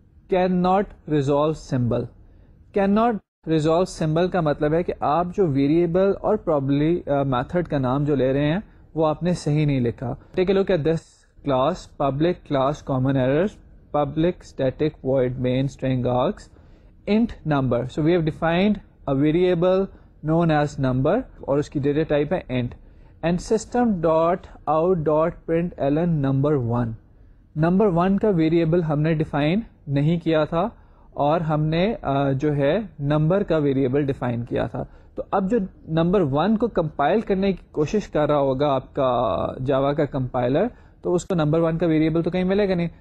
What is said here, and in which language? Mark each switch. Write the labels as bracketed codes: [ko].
[en] Cannot resolve symbol. [ur] Can not resolve symbol کا مطلب ہے کہ آپ جو ویریبل اور پرابلی میتھڈ کا نام جو لے رہے ہیں وہ آپ نے صحیح نہیں لکھا. [en] Take a look at this class, public class common errors, public static void main string args, int number. So we have defined a variable known as number [ur] اور اس کی ڈیٹا ٹائپ ہے [en] int, and system dot out dot println number 1. [ur] Number 1 کا variable ہم نے define نہیں کیا تھا اور ہم نے جو ہے نمبر کا ویریبل ڈیفائن کیا تھا. تو اب جو نمبر 1 کو کمپائل کرنے کی کوشش کر رہا ہوگا آپ کا جاوا کا کمپائلر, تو اس کو نمبر 1 کا ویریبل تو کہیں ملے گا نہیں.